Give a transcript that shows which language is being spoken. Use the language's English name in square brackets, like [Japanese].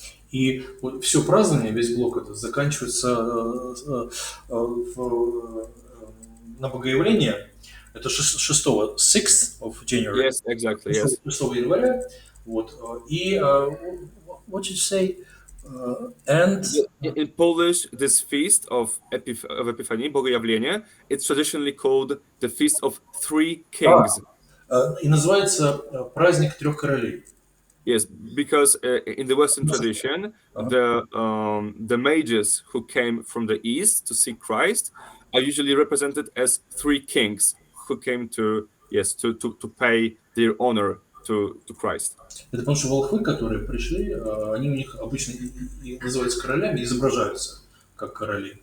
[Russian] И вот все празднование, весь блок это заканчивается на Богоявление. Это 6-го, [English] 6th of January. Yes, exactly, yes. [Russian] 6 января. Вот. И [English] what did you say? And in Polish, this feast of Epiphany, Bogojawlenie, it's traditionally called the Feast of Three Kings. [Russian] И называется праздник трех королей. [English] Yes, because in the Western tradition, the mages who came from the East to see Christ are usually represented as three kings who came to pay their honor to Christ. [Russian] Это потому что волхвы, которые пришли, они у них обычно называются королями, изображаются как короли.